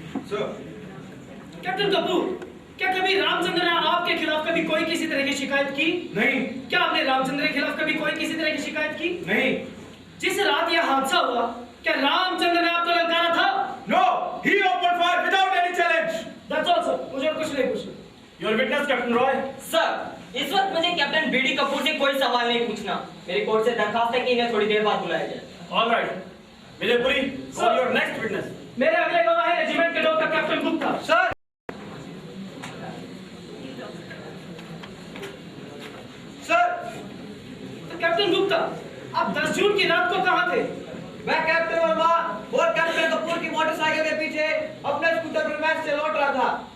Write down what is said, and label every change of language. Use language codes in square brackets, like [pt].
[en] Sir. [hi] Captain Kapoor, क्या कभी रामचंद्र ने आपके खिलाफ कभी कोई किसी तरह की शिकायत की? नहीं। क्या आपने रामचंद्र के खिलाफ कभी कोई किसी तरह की शिकायत की? नहीं। जिस रात यह हादसा हुआ, क्या रामचंद्र ने आपको ललकारा था? [en] No. He opened fire without any challenge. That's all, sir. [hi] मुझे और कुछ नहीं पूछना। [en] Your witness, Captain Roy. [hi] Sir, इस वक्त मुझे कैप्टन बीडी कपूर से कोई सवाल नहीं पूछना। मेरी कोर्ट से दरखास्त है कि इन्हें थोड़ी देर बाद बुलाया जाए। [en] All right. मेजरपुरी, call your next witness. [hi] मेरे अगले गवाह है रेजिमेंट के doctor captain Gupta. [en] Sir. Sir. [hi] तो कैप्टन गुप्ता, आप 10 जून की रात को कहाँ थे? मैं कैप्टन वर्मा और कैप्टन कपूर की मोटरसाइकिल के पीछे अपने स्कूटर पर मैच से लौट रहा था।